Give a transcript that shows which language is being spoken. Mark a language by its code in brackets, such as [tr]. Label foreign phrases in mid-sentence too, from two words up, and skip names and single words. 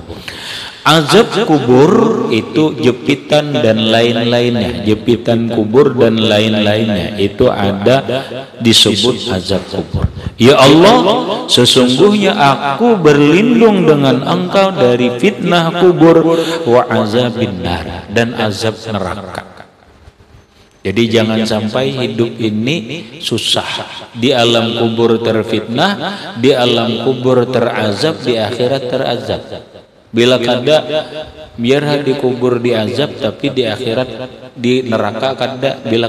[id] Azab kubur itu jepitan dan lain-lainnya, jepitan kubur dan lain-lainnya, itu ada disebut azab kubur. Ya Allah, sesungguhnya aku berlindung dengan Engkau dari fitnah kubur, [ar] وعذاب النار, [id] dan azab neraka. Jadi jangan sampai hidup ini susah, di alam kubur terfitnah, di alam kubur terazab, di akhirat terazab. [bjn] Bila kada biar dikubur diazab, tapi di akhirat di neraka kada.